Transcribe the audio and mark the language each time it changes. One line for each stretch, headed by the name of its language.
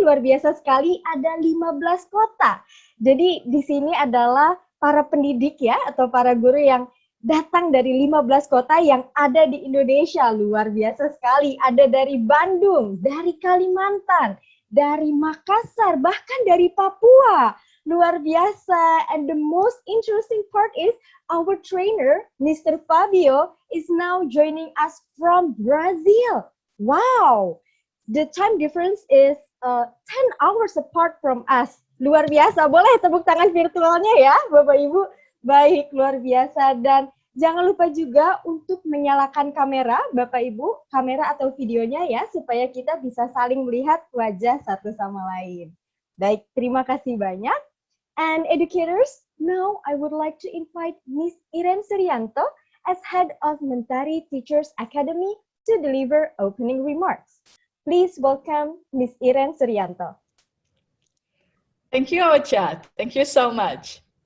Indonesian: Luar biasa sekali, ada 15 kota. Jadi di sini adalah para pendidik ya, atau para guru yang datang dari 15 kota yang ada di Indonesia. Luar biasa sekali, ada dari Bandung, dari Kalimantan, dari Makassar, bahkan dari Papua. Luar biasa.
English: And the most interesting part is our trainer, Mr. Fabio, is now joining us from Brazil. Wow! The time difference is 10 hours apart from us.
Indonesian: Luar biasa. Boleh tepuk tangan virtualnya ya, Bapak Ibu? Baik, luar biasa. Dan jangan lupa juga untuk menyalakan kamera, Bapak Ibu, kamera atau videonya ya, supaya kita bisa saling melihat wajah satu sama lain. Baik, terima kasih banyak.
English: And educators, now I would like to invite Ms. Iren Suryanto as head of Mentari Teachers Academy to deliver opening remarks. Please welcome Ms. Iren Suryanto. Thank you, Ocha. Thank you so much.